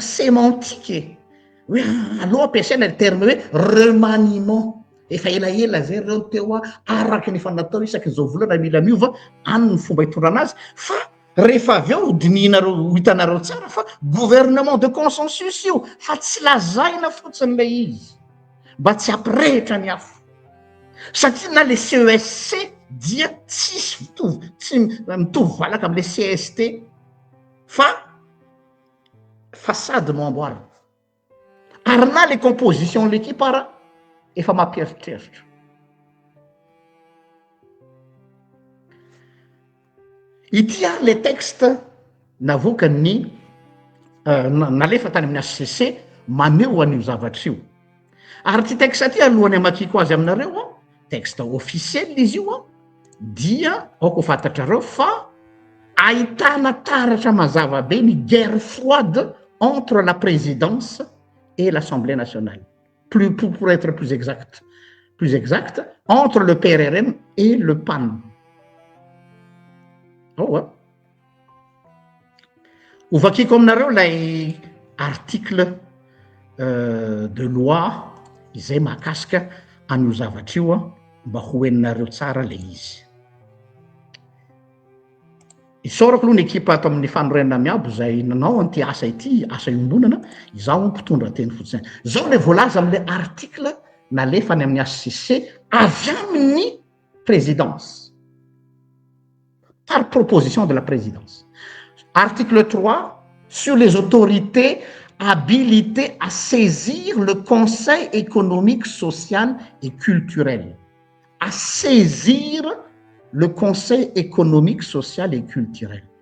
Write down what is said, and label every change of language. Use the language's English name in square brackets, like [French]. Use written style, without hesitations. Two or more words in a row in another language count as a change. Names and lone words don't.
[Malagasy] sémantique hoe aloha ampiasaina le terme hoe remaniement efa elaela zay reo teo araky ny fanatao isaky zao volana mila miova any ny fomba hitondrana azy fa rehefa avy eo dinihinareo hitanareo tsara fa [French] gouvernement de consensus [Malagasy] io fa tsy lazaina fotsiny le izy mba tsy ampirehitra ny afo satria na le CESC dia tsisy mitovy tsy mitovy valaka am'le CST fa façade no amboarina ary na le [French] composition l'équipe [Malagasy] ara efa mampieritreritra ity ary le texte navoaka ny nalefa tany amin'ny HCC maneo an'io zavatra io ary ty texte ty alohany amakiko azy aminareo [French] texte officiel [Malagasy] izy io dia aoko fantatrareo fa ahitana taratra mazava be ny [French] guerre froide entre la présidence et l'Assemblée nationale pour être plus exact entre le PRRM et le PAN [Malagasy] ovakiko aminareo lay [French] article de loi [Malagasy] izay mahakasika an'io zavatra io mba ho heninareo tsara le izy isorako aloha ny ekipa ato amin'ny fanorenana miabo zay nanao an'ity asa ity asa iombonana izaho mpitondra teny fotsiny zao le voalaza am'le article nalefany amin'ny HCC avy amin'ny présidence [French] par proposition de la présidence. Article 3, sur les autorités habilitées à saisir le Conseil économique, social et culturel. À saisir le Conseil économique, social et culturel.